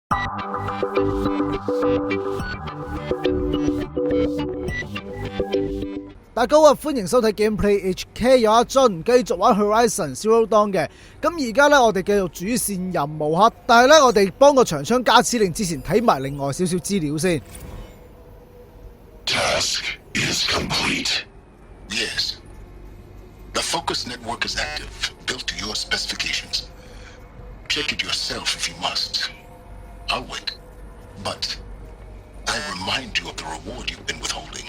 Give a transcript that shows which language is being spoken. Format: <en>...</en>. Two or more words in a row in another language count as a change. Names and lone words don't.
<yue>大家好，歡迎收睇 Gameplay HK， 有阿俊繼續玩 Horizon Zero Dawn 嘅。咁而家咧，我哋繼續主線任務哈，但係咧，我哋幫個長槍加指令之前睇埋另外少少資料先。</yue> <en>Task is complete. Yes. The focus network is active, built to your specifications. Check it yourself if you must. I'll wait. But I remind you of the reward you've been withholding.</en>